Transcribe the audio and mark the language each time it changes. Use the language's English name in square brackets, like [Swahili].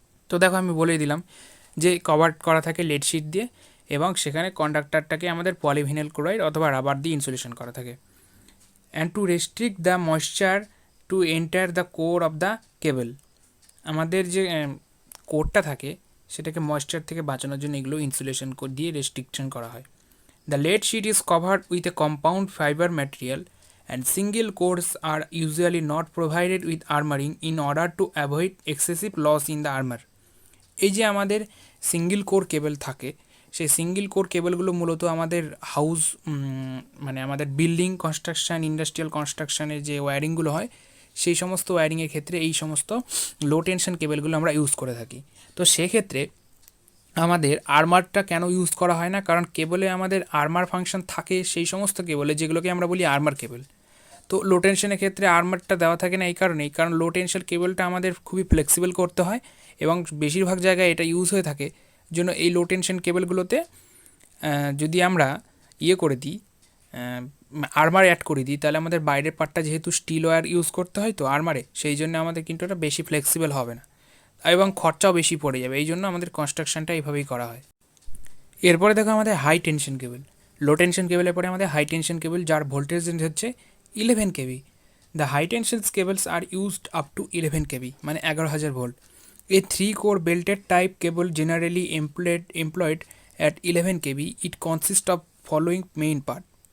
[Bangla] তো দেখো, আমি বলেই দিলাম যে কভার করা থাকে লেড শিট দিয়ে এবং সেখানে কন্ডাক্টরটাকে আমাদের পলিভিনাইল ক্লোরাইড অথবা রাবার দিয়ে ইনসুলেশন করা থাকে। [English] and to restrict the moisture to enter the core of the cable, [Bangla] আমাদের যে কোরটা থাকে সেটাকে ময়েশ্চার থেকে বাঁচানোর জন্য এগুলো ইনসুলেশন দিয়ে রেস্ট্রিকশন করা হয়। [English] The lead sheet is covered with a compound fiber material and single cores are usually not provided with armoring in order to avoid excessive loss in the armor. [Bangla] এই যে আমাদের সিঙ্গেল কোর কেবল থাকে সেই single core কেবলগুলো মূলত আমাদের house মানে আমাদের building construction, industrial কনস্ট্রাকশানের যে ওয়্যারিংগুলো হয় সেই সমস্ত ওয়্যারিংয়ের ক্ষেত্রে এই সমস্ত লো টেনশন কেবলগুলো আমরা ইউজ করে থাকি। তো সেক্ষেত্রে আমাদের আর্মারটা কেন ইউজ করা হয় না, কারণ কেবলে আমাদের আর্মার ফাংশন থাকে সেই সমস্ত কেবলে যেগুলোকে আমরা বলি আর্মার কেবল। তো লো টেনশনের ক্ষেত্রে আর্মারটা দেওয়া থাকে না এই কারণেই, কারণ লো টেনশন কেবলটা আমাদের খুবই ফ্লেক্সিবল করতে হয় এবং বেশিরভাগ জায়গায় এটা ইউজ হয়ে থাকে, জন্য এই লো টেনশন কেবলগুলোতে যদি আমরা করে দিই, আর্মার অ্যাড করে দিই, তাহলে আমাদের বাইরের পার্টটা যেহেতু স্টিল ওয়্যার ইউজ করতে হয় তো আর্মারে, সেই জন্য আমাদের কিন্তু এটা বেশি ফ্লেক্সিবল হবে না এবং খরচাও বেশি পড়ে যাবে। এই জন্য আমাদের কনস্ট্রাকশনটা এইভাবেই করা হয়। এরপরে দেখো আমাদের হাই টেনশন কেবল। লো টেনশন কেবলের পরে আমাদের হাই টেনশন কেবল, যার ভোল্টেজ রেঞ্জ হচ্ছে 11 KV. [English] The high tension cables are used up to 11 kV, মানে 11,000 volt. A 3-core belted type cable generally employed at 11 kV. It consists of following main part.